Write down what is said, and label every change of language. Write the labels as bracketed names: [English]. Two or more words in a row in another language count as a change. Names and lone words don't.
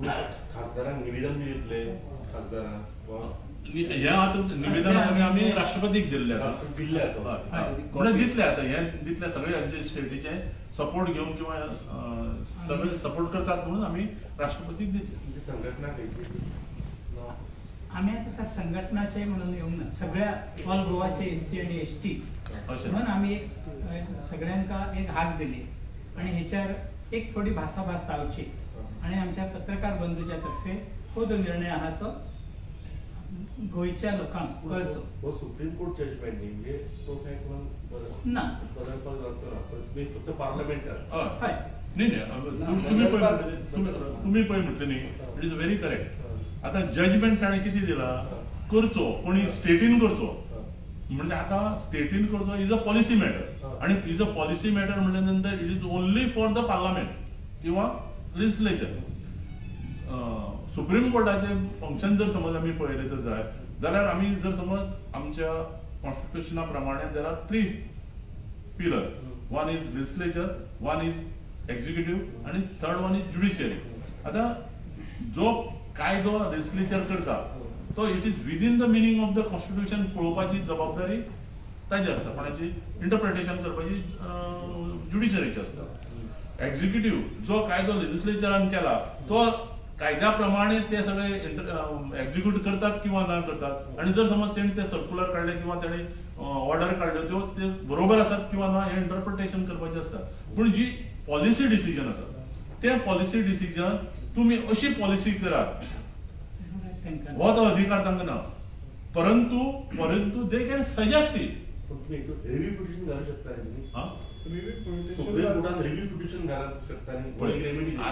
[Konkani] खासदारांक निवेदन दितले खासदारांक ह्या निवेदन आमी राष्ट्रपतीक दिल्ले दितले आता हे दितले सगळे हांचे स्टेटीचे सपोर्ट घेवन किंवा सगळे सपोर्ट करतात म्हणून आमी राष्ट्रपतीक दितले. संघटना आम्ही आता सर संघटनाचे म्हणून येऊन ना सगळ्या ऑल गोवाचे SC आणि ST म्हणून आम्ही सगळ्यांका एक हाक दिली आणि ह्याच्यावर एक थोडी भासाभास जावची आणि आमच्या पत्रकार बंधूच्या तर्फे हो जो निर्णय आहा तो गोयच्या लोकांक कळचो. हो सुप्रीम कोर्ट जजमेंट न्ही म्हणजे तो काय कोण ना फक्त पार्लमेंटात हय तुम्ही पळय म्हटले न्ही [English] it is very correct. [Konkani] आता जजमेंट ताणें कितें दिला करचो कोणी स्टेटीन करचो म्हणजे आता स्टेटीन करचो [English] is a policy matter [Konkani] आणि [English] is a policy matter [Konkani] म्हणल्या नंतर [English] it is only for the parliament [Konkani] किंवा लेजिस्लेचर. सुप्रीम कोर्टाचे फंक्शन जर समज आमी पळयले तर जाय जाल्यार आमी जर समज आमच्या कॉन्स्टिट्युशना प्रमाणे [English] there are 3 pillar. one is legislature, one is executive and third one is judiciary. [Konkani] आता जो कायदो लेजिस्लेचर करता तो [English] it is within the meaning of the constitution [Konkani] पळोवपाची जबाबदारी ताजी आसता, कोणाची इंटरप्रिटेशन करपाची ज्युडिशरीची आसता. एक्झिक्युटिव्ह जो कायदो लेजिस्लेचरान केला तो कायद्या प्रमाणे ते सगळे एक्झिक्यूट करतात किंवा ना करतात आणि जर समज त्यांनी ते सर्क्युलर काढले किंवा त्यांनी ऑर्डर काढले त्यो ते बरोबर आसात किंवा ना हे इंटरप्रिटेशन करपाचे असता. पण जी पॉलिसी डिसिजन आसा ते पॉलिसी डिसिजन तुम्ही अशी पॉलिसी करात हो तो अधिकार तांकां ना, परंतु [English] they can suggest it. review petition [Konkani] घालू शकता सुप्रीम कोर्टात [English] review petition [Konkani] घालू शकता.